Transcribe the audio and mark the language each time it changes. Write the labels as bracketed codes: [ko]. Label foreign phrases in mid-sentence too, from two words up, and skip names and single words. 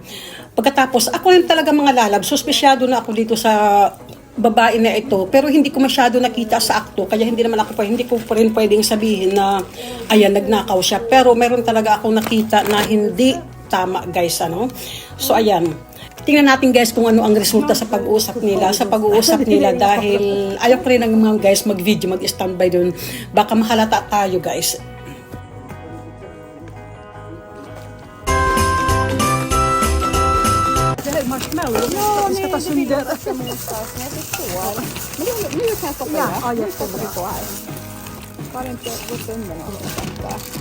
[tl] Pagkatapos ako rin talaga mga lalab, suspesyado na ako dito sa babae na ito, pero hindi ko masyado nakita sa akto, kaya hindi ko pa rin pwedeng sabihin na ayan, nagnakaw siya, pero meron talaga akong nakita na hindi tama guys, ano. So ayan, tingnan natin guys kung ano ang resulta sa pag-uusap nila dahil ayaw ko rin ng mga guys mag-video, mag-standby dun, baka mahalata tayo guys. [sv] Marshmallow. Ja, nej, det vill jag ska mosas. Men jag förstår. Men nu kan jag stoppa det. Ja, jag stoppar det på här. Har inte gått under någonstans där.